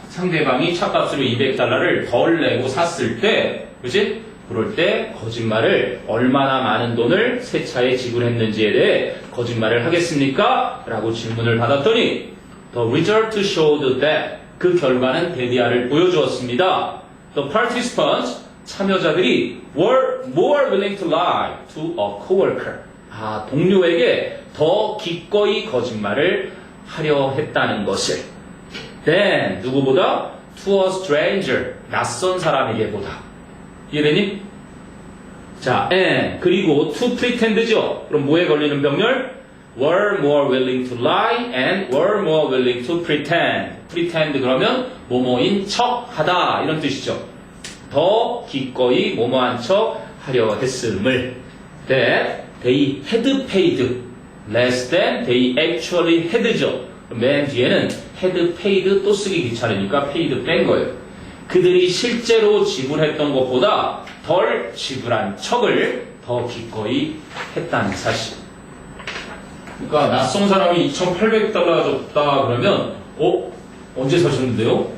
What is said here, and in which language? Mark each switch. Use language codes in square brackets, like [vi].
[ko] 상대방이 차값으로 200달러를 덜 내고 샀을 때, 그치? 그럴 때 거짓말을 얼마나 많은 돈을 새 차에 지불했는지에 대해 거짓말을 하겠습니까? 라고 질문을 받았더니 [en] The result showed that [ko] 그 결과는 대디아를 보여주었습니다. [en] The participants 참여자들이 were more willing to lie to a coworker. [ko] 동료에게 더 기꺼이 거짓말을 하려 했다는 것을 than 누구보다 [en] to a stranger [ko] 낯선 사람에게보다. 이해되니? 자, and 그리고 to pretend죠. 그럼 뭐에 걸리는 병렬? [en] were more willing to lie and were more willing to pretend. [ko] pretend 그러면 뭐뭐인 척 하다 이런 뜻이죠. 더 기꺼이 뭐뭐한 척 하려 했음을 [en] that they had paid less than they actually had죠. [ko] 맨 뒤에는 [en] had paid [ko] 또 쓰기 귀찮으니까 paid 뺀 거예요. 그들이 실제로 지불했던 것보다 덜 지불한 척을 더 기꺼이 했다는 사실. 그러니까 낯선 사람이 2,800달러 줬다 그러면 언제 사셨는데요?